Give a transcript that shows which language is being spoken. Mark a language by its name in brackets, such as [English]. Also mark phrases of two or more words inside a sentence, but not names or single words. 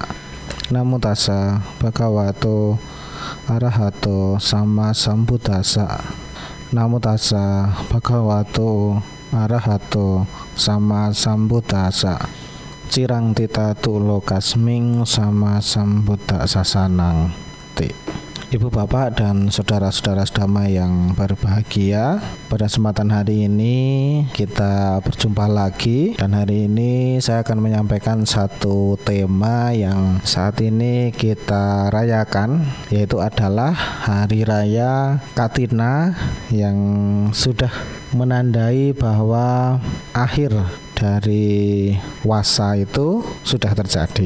[Pali] Namo tassa bhagavato arahato sama sambuddhassa. Namo tassa bhagavato arahato sama sambuddhassa. Cirang tita tulo kasming sama sambuddha sasanang. [Indonesian] Ibu bapak dan saudara-saudara sedamai yang berbahagia, pada kesempatan hari ini kita berjumpa lagi, dan hari ini saya akan menyampaikan satu tema yang saat ini kita rayakan, yaitu adalah Hari Raya Katina yang sudah menandai bahwa akhir dari wasa itu sudah terjadi.